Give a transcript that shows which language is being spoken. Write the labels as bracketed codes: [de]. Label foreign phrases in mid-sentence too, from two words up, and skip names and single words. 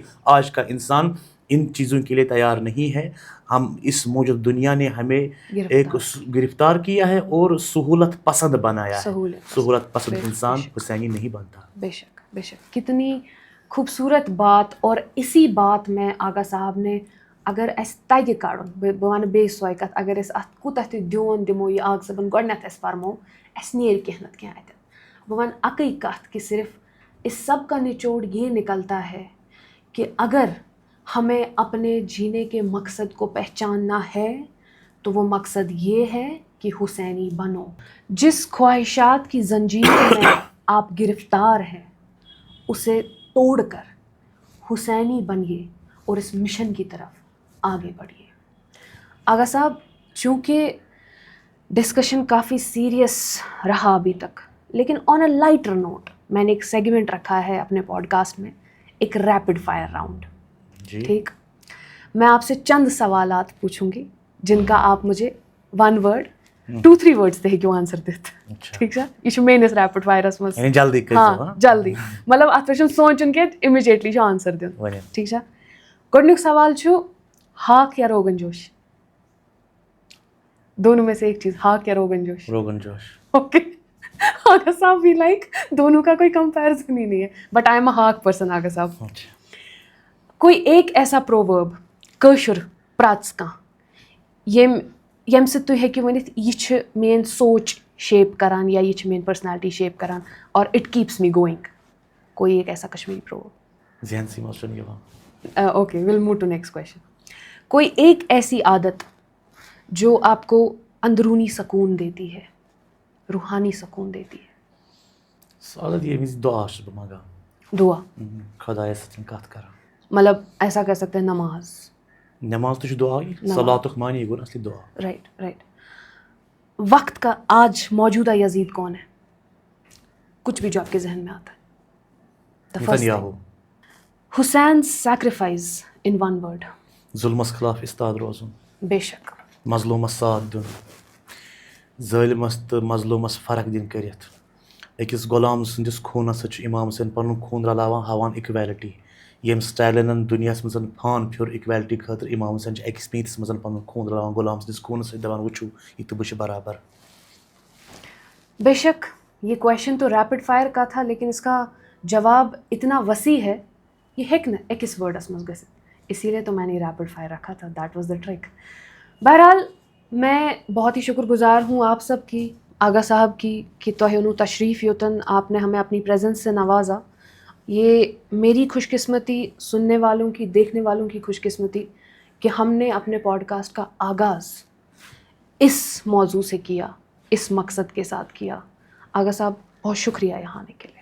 [ur] آج کا انسان ان چیزوں کے لیے تیار نہیں ہے. ہم اس موجود دنیا نے ہمیں ایک گرفتار کیا ہے اور سہولت پسند بنایا ہے. سہولت پسند انسان حسینی نہیں بنتا. بے شک, بے شک, کتنی خوبصورت بات. اور اسی بات میں آغا صاحب نے [ks] اگر اس تگہِ کڑُن, بہٕ وَنہٕ بیٚیہِ سۄے کَتھ, اگر أسۍ اَتھ کوٗتاہ تہِ دیوٗن دِمو, یہِ آغا صٲبن گۄڈٕنٮ۪تھ اَسہِ فرمو, اَسہِ نیرِ کینٛہہ نَتہٕ کینٛہہ اَتٮ۪ن. بہٕ وَنہٕ اَکٕے کَتھ [ur] کہ صرف اس سب کا نچوڑ یہ نکلتا ہے کہ اگر ہمیں اپنے جینے کے مقصد کو پہچاننا ہے تو وہ مقصد یہ ہے کہ حسینی بنو. جس خواہشات کی زنجیروں میں آپ گرفتار ہیں اسے توڑ کر حسینی بنیے اور اس مشن کی طرف آگے بڑھیے. آغا صاحب, چونکہ ڈسکشن کافی سیریس رہا ابھی تک, لیکن [en] on a lighter note [ur] میں نے ایک سیگمنٹ رکھا ہے اپنے پوڈ کاسٹ میں, ایک [en] rapid fire round. [ur] ٹھیک, میں آپ سے چند سوالات پوچھوں گی جن کا آپ مجھے [en] 1 word 2-3 words [ks] تہِ ہیٚکِو آنسر دِتھ. ٹھیک چھا, یہ چھُ میٲنِس [en] rapid fire [ks] منٛز. ہاں جلدی, مطلب اتھ پٮ۪ٹھ چھُنہٕ سونٛچُن کینٛہہ, اِمِجیٹلی چھُ آنسر دیُن. ٹھیک چھا, گۄڈٕنیُک سوال چھُ ہاک یا روغن جوش؟ [ur] دونوں میں سے ایک چیز, ہاک یا روغن جوش؟ روغن جوش. اوکے, آغا صاحب بھی لائک دونوں کا کوئی کمپیرزن ہی نہیں ہے, [en] But I am a haak person. [ur] آغا صاحب, کوئی ایک ایسا پروورب [ks] کٲشُر پرٛژھ کانٛہہ ییٚمہِ سۭتۍ تُہۍ ہیٚکِو ؤنِتھ یہِ چھِ میٲنۍ سونٛچ شیپ کران [ur] یا یہ چھ میری پرسنالٹی شیپ کران [ks] اور [en] it keeps me going? [ur] کوئی ایک ایسا کشمیری پروورب؟ [ks] ذہنسی منٛز چھُنہٕ یِوان. [en] Okay well move to next question. [ur] کوئی ایک ایسی عادت جو آپ کو اندرونی سکون دیتی ہے, روحانی سکون دیتی ہے؟ [ks] سُہ عادت ییٚمہِ وِزِ دُعا چھُس بہٕ منٛگان, دعا, خۄدایَس سۭتۍ کَتھ کران. [ur] مطلب ایسا کہہ سکتے ہیں نماز. [ks] نماز تہِ چھُ دُعاے, صلاتُک معنی گوٚو اصلی دُعا. [en] Right right. [ur] وقت کا آج موجودہ یزید کون ہے؟ کچھ بھی جو آپ کے ذہن میں آتا ہے. [en] The first thing. نتنیاہو. Hussein's sacrifice in one word. [ks] ظُلمَس خلاف اِستاد روزُن, [ur] بے شک. [ks] مظلوٗمَس ساتھ دیُن, ظٲلمَس تہٕ مظلوٗمَس فرق دِنۍ کٔرِتھ. أکِس غۄلام سٕنٛدِس خوٗنَس سۭتۍ چھُ اِمام حُسین پَنُن خوٗن رلاوان, ہاوان اِکویلٹی. ییٚمہِ سٹیلِنَن دُنیاہَس منٛز فان پھیوٚر اِکویلٹی خٲطرٕ, اِمام حُسین چھُ أکِس پیٖنٛتِس منٛز پَنُن خوٗن رلاوان غۄلام سٕنٛدِس خوٗنَس سۭتۍ, دَپان وٕچھِو یہِ تہٕ بہٕ چھُ برابر. [ur] بے شک یہ کویشچن تو [en] rapid fire [ur] کا تھا, لیکن اس کا جواب اتنا وسیع ہے, [ks] یہ ہیٚکہِ نہٕ أکِس وٲڈَس منٛز گٔژھِتھ, [ur] اسی لیے تو میں نے [en] rapid fire [ur] رکھا تھا. [en] That was the trick. [ur] بہرحال میں بہت ہی شکر گزار ہوں آپ سب کی, آغا صاحب کی, کہ [ks] تۄہہِ اوٚنوُ تشریف یوٚتَن, [ur] آپ نے ہمیں اپنی پریزنس سے نوازا. یہ میری خوش قسمتی, سننے والوں کی, دیکھنے والوں کی خوش قسمتی کہ ہم نے اپنے پوڈ کاسٹ کا آغاز اس موضوع سے کیا, اس مقصد کے ساتھ کیا. آغا صاحب بہت شکریہ یہاں آنے کے لیے.